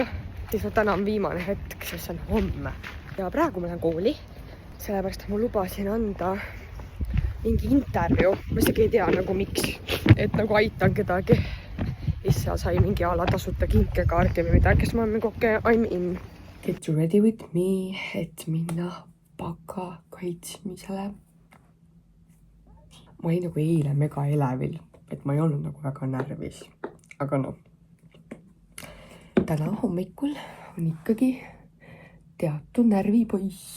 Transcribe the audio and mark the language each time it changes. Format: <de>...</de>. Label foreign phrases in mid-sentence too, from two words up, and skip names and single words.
<et>Lihtsalt täna on viimane hetk, sest see on homme. Ja praegu ma lähen kooli. Sellepärast ma lubasin anda mingi intervjuu. Ma isegi ei tea nagu miks. Et nagu aitan kedagi. Issa sai mingi ala tasuta kinkekaardi või midagi. Kes ma olen nagu okei,</et> <en>I'm in. Get you ready with me,</en> <et>et minna baka kaitsmisele. Ma olin nagu eile mega elevil, et ma ei olnud nagu väga närvis. Aga no, täna hommikul on ikkagi teatud närvipoiss.</et>